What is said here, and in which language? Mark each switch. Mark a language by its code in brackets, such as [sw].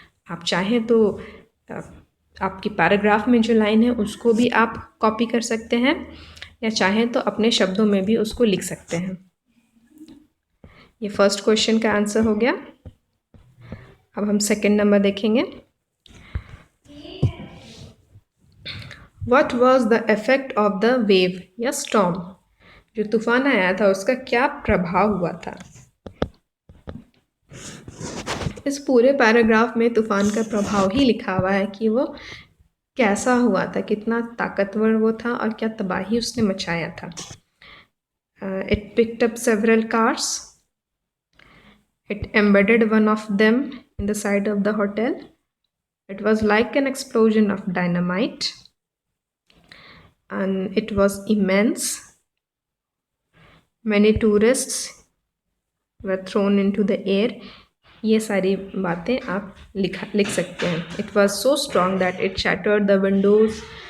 [hi] आप चाहें तो आपकी पैराग्राफ में जो लाइन है उसको भी आप कॉपी कर सकते हैं, या चाहें तो अपने शब्दों में भी उसको लिख सकते हैं। ये फर्स्ट क्वेश्चन का आंसर हो गया। अब हम सेकंड नंबर देखेंगे। [en] What was the effect of the wave या storm? [hi] जो तूफान आया था उसका क्या प्रभाव हुआ था? इस पूरे पैराग्राफ में तूफान का प्रभाव ही लिखा हुआ है कि वो कैसा हुआ था, कितना ताकतवर वो था और क्या तबाही उसने मचाया था। [en] It picked up several cars. It embedded one of them in the side of the hotel. It was like an explosion of dynamite. And it was immense. Many tourists were thrown into the air. [hi] ये सारी बातें आप लिख सकते हैं। [en] It was so strong that it shattered the windows.